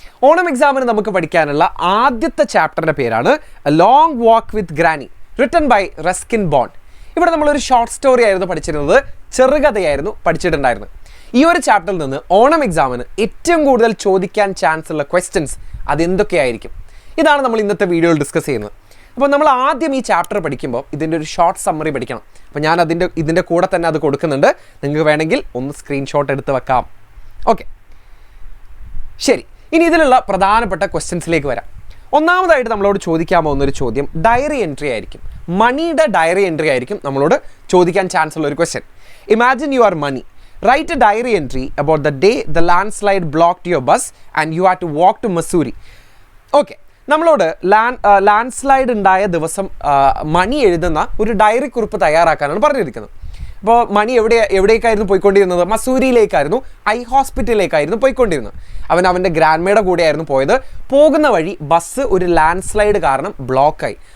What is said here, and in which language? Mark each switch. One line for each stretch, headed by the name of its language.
Malayalam: ഓണം എക്സാമിന് നമുക്ക് പഠിക്കാനുള്ള ആദ്യത്തെ ചാപ്റ്ററിന്റെ പേരാണ് A Long Walk with Granny, written by Ruskin Bond. ഇവിടെ നമ്മൾ ഒരു ഷോർട്ട് സ്റ്റോറി ആയിരുന്നു പഠിച്ചിരുന്നത്, ചെറുകഥയായിരുന്നു പഠിച്ചിട്ടുണ്ടായിരുന്നത്. ഈ ഒരു ചാപ്റ്ററിൽ നിന്ന് ഓണം എക്സാമിന് ഏറ്റവും കൂടുതൽ ചോദിക്കാൻ ചാൻസ് ഉള്ള ക്വസ്റ്റ്യൻസ് അതെന്തൊക്കെയായിരിക്കും? ഇതാണ് നമ്മൾ ഇന്നത്തെ വീഡിയോയിൽ ഡിസ്കസ് ചെയ്യുന്നത്. അപ്പോൾ നമ്മൾ ആദ്യം ഈ ചാപ്റ്റർ പഠിക്കുമ്പോൾ ഇതിൻ്റെ ഒരു ഷോർട്ട് സമ്മറി പഠിക്കണം. അപ്പോൾ ഞാൻ ഇതിൻ്റെ കൂടെ തന്നെ അത് കൊടുക്കുന്നുണ്ട്. നിങ്ങൾക്ക് വേണമെങ്കിൽ ഒന്ന് സ്ക്രീൻഷോട്ട് എടുത്ത് വെക്കാം. ഓക്കെ, ശരി. ഇനി ഇതിലുള്ള പ്രധാനപ്പെട്ട ക്വസ്റ്റ്യൻസിലേക്ക് വരാം. ഒന്നാമതായിട്ട് നമ്മളോട് ചോദിക്കാൻ പോകുന്നൊരു ചോദ്യം ഡയറി എൻട്രി ആയിരിക്കും. മണിയുടെ ഡയറി എൻട്രി ആയിരിക്കും നമ്മളോട് ചോദിക്കാൻ ചാൻസ് ഉള്ള ഒരു question.
English: Imagine you are Mani. Write a diary entry about the day the landslide blocked your bus and you had to walk to Mussoorie.
Malayalam: Okay, നമ്മളോട് ലാൻഡ്സ്ലൈഡ് ഉണ്ടായ ദിവസം മണി എഴുതുന്ന ഒരു ഡയറി കുറിപ്പ് തയ്യാറാക്കാനാണ് പറഞ്ഞിരിക്കുന്നത്. അപ്പോൾ മണി എവിടേക്കായിരുന്നു പോയിക്കൊണ്ടിരുന്നത്? മസൂരിയിലേക്കായിരുന്നു, ഐ ഹോസ്പിറ്റലിലേക്കായിരുന്നു പോയിക്കൊണ്ടിരുന്നത്. അവൻ്റെ ഗ്രാൻഡ്മയുടെ കൂടെയായിരുന്നു പോയത്. പോകുന്ന വഴി ബസ് ഒരു ലാൻഡ്സ്ലൈഡ് കാരണം ബ്ലോക്കായി.